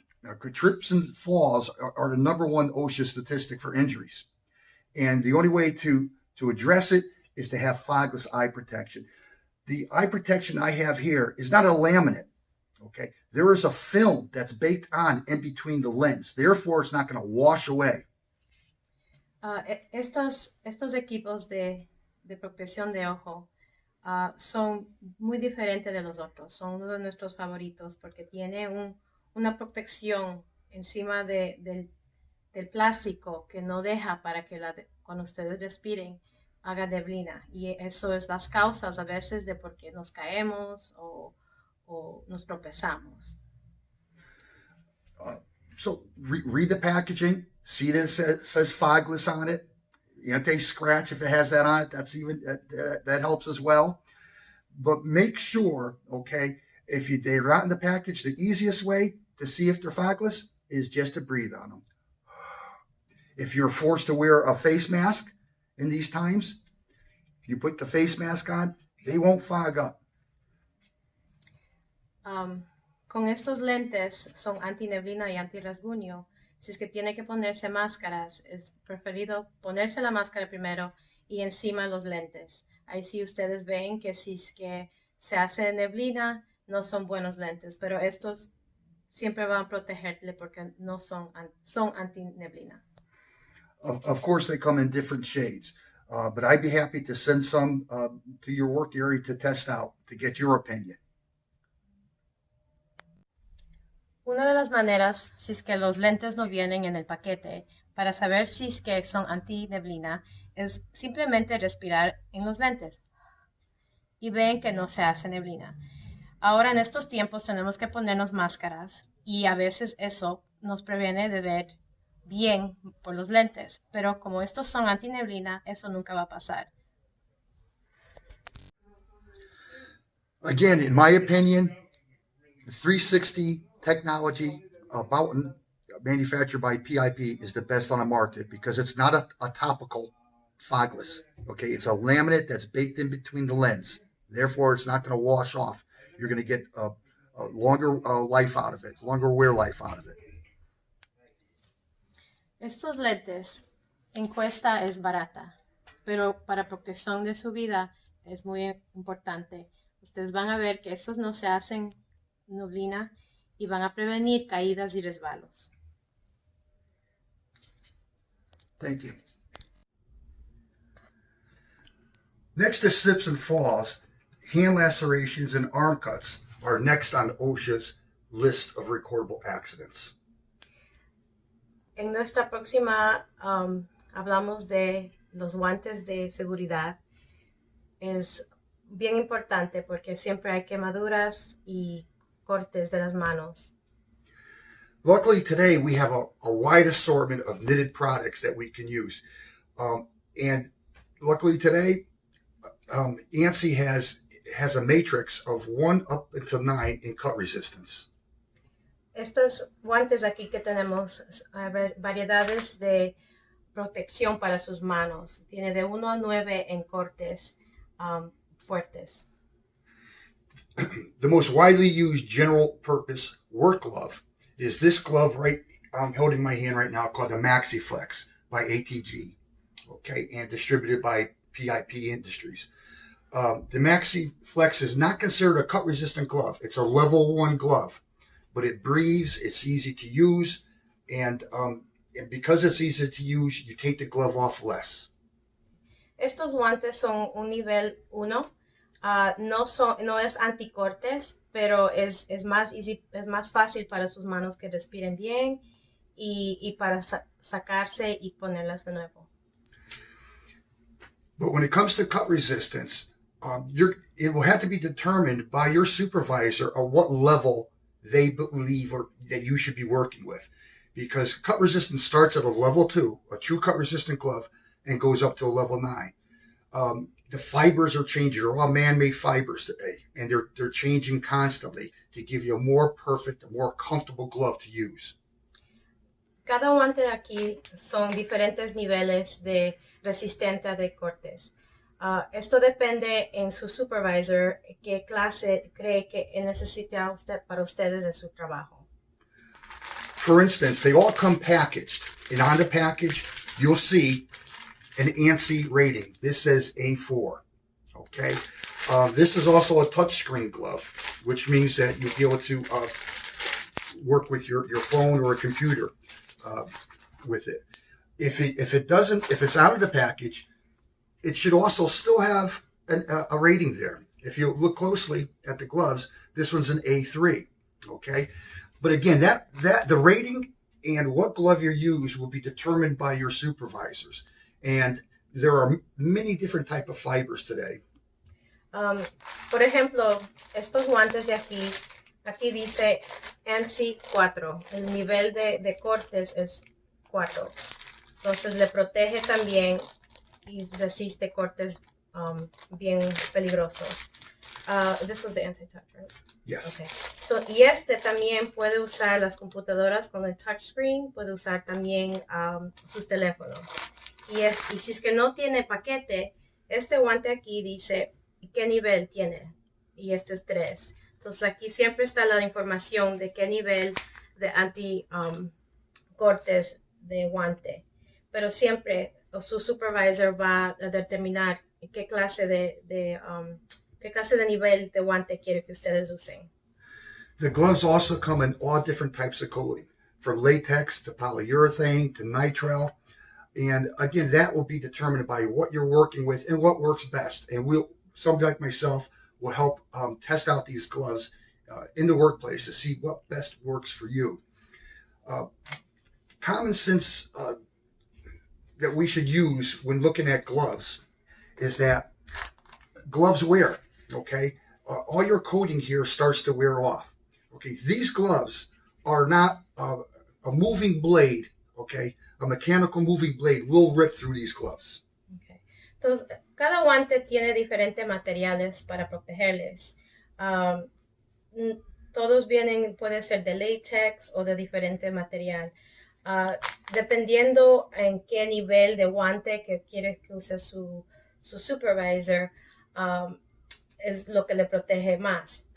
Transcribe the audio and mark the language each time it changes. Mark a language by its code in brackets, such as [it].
[en] Now, trips and falls are the number one OSHA statistic for injuries. And the only way to address it is to have fogless eye protection. The eye protection I have here is not a laminate. Okay. There is a film that's baked on in between the lens. Therefore, it's not going to wash away. [es] Estos equipos de protección de ojo son muy diferentes de los otros. Son uno de nuestros favoritos porque tiene una protección encima del plástico que no deja para que cuando ustedes respiren haga neblina. Y eso es las causas a veces de por qué nos caemos o nos tropezamos. [en] So read the packaging. See that it says fogless on it. Anti-scratch, if it has that on it, that helps as well. But make sure, okay, if they're out in the package, the easiest way to see if they're fogless is just to breathe on them. If you're forced to wear a face mask in these times, you put the face mask on, they won't fog up. [es] Con estos lentes son antineblina y antirrasguño. Si es que tiene que ponerse máscaras, es preferido ponerse la máscara primero y encima los lentes. Ahí sí ustedes ven que si es que se hace neblina, no son buenos lentes, pero estos siempre van a protegerle porque no son anti-neblina. [en] Of course, they come in different shades, but I'd be happy to send some to your work area to test out, to get your opinion. [es] Una de las maneras, si es que los lentes no vienen en el paquete, para saber si es que son anti-neblina, es simplemente respirar en los lentes y ven que no se hace neblina. Ahora en estos tiempos tenemos que ponernos máscaras y a veces eso nos previene de ver bien por los lentes, pero como estos son anti-neblina, eso nunca va a pasar. [en] Again, in my opinion, the 360 technology Boughton, manufactured by PIP, is the best on the market because it's not a topical fogless. Okay, it's a laminate that's baked in between the lens. Therefore, it's not going to wash off. You're going to get a longer life out of it, longer wear life out of it. [es] Estos lentes en cuesta es barata, pero para protección de su vida es muy importante. Ustedes van a ver que estos no se hacen neblina y van a prevenir caídas y resbalos. [en] Thank you. Next to slips and falls, hand lacerations and arm cuts are next on OSHA's list of recordable accidents. [es] En nuestra próxima hablamos de los guantes de seguridad. Es bien importante porque siempre hay quemaduras y cortes de las manos. [en] Luckily today we have a wide assortment of knitted products that we can use. And luckily today, ANSI has a matrix of 1 up until 9 in cut resistance. [es] Estos guantes aquí que tenemos, variedades de protección para sus manos. Tiene de 1 a 9 en cortes fuertes. [en] The most widely used general purpose work glove is this glove I'm holding in my hand right now, called the MaxiFlex by ATG, okay, and distributed by PIP Industries. The MaxiFlex is not considered a cut resistant glove. It's a level 1 glove, but it breathes, it's easy to use, and because it's easy to use, you take the glove off less. [es] Estos guantes son un nivel 1. No es anticortes, pero es más fácil para sus manos que respiren bien y para sacarse y ponerlas de nuevo. [en] But when it comes to cut resistance, it will have to be determined by your supervisor of what level they believe or that you should be working with. Because cut resistance starts at a level 2, a true cut resistant glove, and goes up to a level 9. The fibers are changing. They're all man-made fibers today, and they're changing constantly to give you a more perfect, a more comfortable glove to use. [es] Cada guante de aquí son diferentes niveles de resistencia de cortes. Esto depende en su supervisor qué clase cree que necesita usted para ustedes de su trabajo. [en] For instance, they all come packaged, and on the package, you'll see an ANSI rating. This says A4. Okay. This is also a touchscreen glove, which means that you'll be able to work with your phone or a computer with it. If it's out of the package, it should also still have a rating there. If you look closely at the gloves, this one's an A3. Okay. But again, that the rating and what glove you use will be determined by your supervisors. And there are many different type of fibers today. [es] Por ejemplo, estos guantes de aquí dice ANSI 4. El nivel de cortes es 4. Entonces le protege también y resiste cortes bien peligrosos. [en] This was the anti-touch, right? Yes. Okay. [es] So, y este también puede usar las computadoras con el touchscreen, puede usar también sus teléfonos. Y si es que no tiene paquete, este guante aquí dice qué nivel tiene. Y este es 3. Entonces aquí siempre está la información de qué nivel de cortes de guante. Pero siempre su supervisor va a determinar qué clase de nivel de guante quiere que ustedes usen. [en] The gloves also come in all different types of coating, from latex to polyurethane to nitrile. And again, that will be determined by what you're working with and what works best. And somebody like myself will help test out these gloves in the workplace to see what best works for you. Common sense that we should use when looking at gloves is that gloves wear, okay? All your coating here starts to wear off. Okay, these gloves are not a moving blade, okay? A mechanical moving blade will rip through these gloves. Okay. [es] Entonces, cada guante tiene diferentes materiales para protegerles. Todos puede ser de látex o de diferente material. Dependiendo en qué nivel de guante que quiere que use su supervisor, es lo que le protege más.